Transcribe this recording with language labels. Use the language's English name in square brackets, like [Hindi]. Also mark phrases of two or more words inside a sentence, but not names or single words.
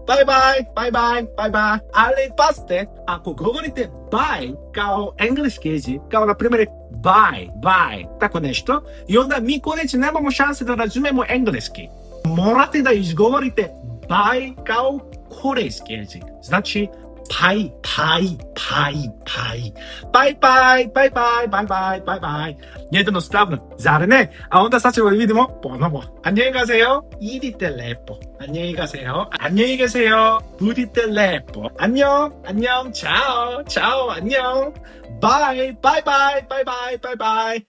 [Serbian] Ali pazite, ako govorite bye kao engleski jezik, kao na primjer bye, tako nešto, i onda mi Korejci nemamo šanse da razumemo engleski. Morate da izgovorite bye kao korejski jezik. Znači, bye. Bye. Jednostavno, zar ne? A onda sad ćemo vidimo ponovo. [Korean] 안녕히 가세요. [Serbian] idite lepo. [Korean] 안녕히 가세요. [Serbian] budite lepo. [Korean] 안녕. [Serbian] ciao. 안녕. Bye.